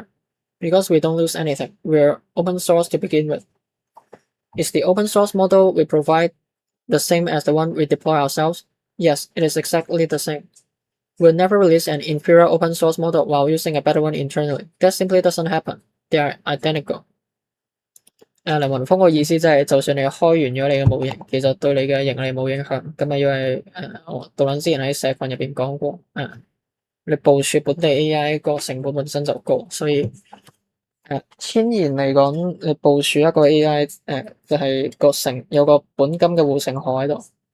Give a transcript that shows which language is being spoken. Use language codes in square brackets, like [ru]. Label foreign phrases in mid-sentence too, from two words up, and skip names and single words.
[en] Because we don't lose anything, we're open source to begin with. Is the open source model we provide the same as the one we deploy ourselves? Yes, it is exactly the same. We'll never release an inferior open source model while using a better one internally. That simply doesn't happen. They are identical. [yue] 梁雲峰個意思即係，就算你開完咗你嘅模型，其實對你嘅盈利冇影響。咁啊，因為我杜撚之前喺社群入邊講過，你部署本地 AI 個成本本身就高，所以天然嚟講，你部署一個 AI 就係有個本金嘅護城河喺度。